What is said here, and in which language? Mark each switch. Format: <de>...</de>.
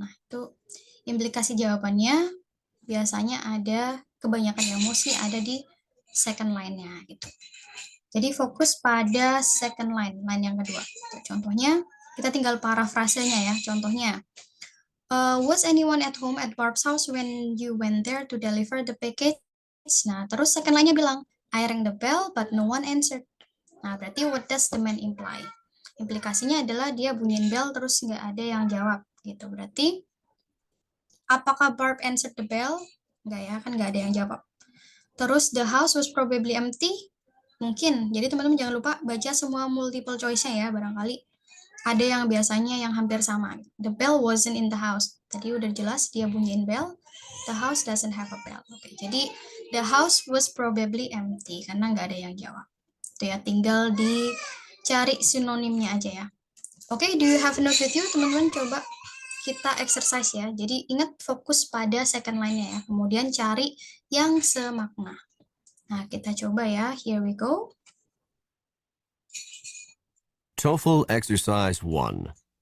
<id>Nah, itu implikasi jawabannya biasanya ada kebanyakan ya mostly ada di second line-nya gitu. Jadi fokus pada second line yang kedua. Contohnya kita tinggal parafrasenya ya.</id> <en>Contohnya, was anyone at home at Barb's house when you went there to deliver the package?</en> <id>Nah, terus</id> <en>second line-nya bilang, I rang the bell but no one answered.</en> <id>Nah, berarti</id> <en>what does the man imply?</en> <id>Implikasinya adalah dia bunyiin bell terus nggak ada yang jawab gitu. Berarti apakah</id> <en>Barb answered the bell?</en> <id>Nggak ya, kan nggak ada yang jawab. Terus</id> <en>the house was probably empty?</en> <id>Mungkin. Jadi teman-teman jangan lupa baca semua multiple choice-nya ya, barangkali ada yang biasanya yang hampir sama.</id> <en>The bell wasn't in the house.</en> <id>Tadi udah jelas dia bunyiin bell.</id> <en>The house doesn't have a bell.</en> <id>Oke, jadi</id> <en>the house was probably empty</en> <id>karena nggak ada yang jawab. Itu ya, tinggal dicari sinonimnya aja ya.</id> <en>Oke, do you have a note with you?</en> <id>Teman-teman coba kita exercise ya. Jadi ingat fokus pada second line-nya ya. Kemudian cari yang semakna. Nah, kita coba ya.</id> <en>Here we go. TOEFL Exercise 1.</en>